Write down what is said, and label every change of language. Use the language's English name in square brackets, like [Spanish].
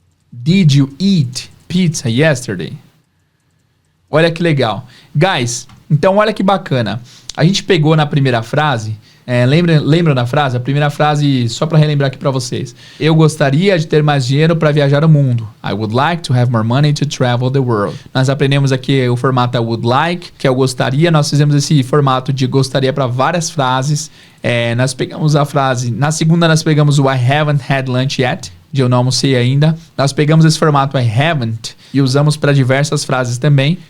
[English] Did you eat pizza yesterday? [Portuguese] Olha que legal. Guys, então olha que bacana. A gente pegou na primeira frase... lembra da frase? A primeira frase, só para relembrar aqui para vocês. Eu gostaria de ter mais dinheiro para viajar o mundo. [English] I would like to have more money to travel the world. [Portuguese] Nós aprendemos aqui o formato [English] I would like, [Portuguese] que é o gostaria. Nós fizemos esse formato de gostaria para várias frases. Nós pegamos a frase... Na segunda, nós pegamos o [English] I haven't had lunch yet, [Portuguese] de eu não almocei ainda. Nós pegamos esse formato I haven't e usamos para diversas frases também.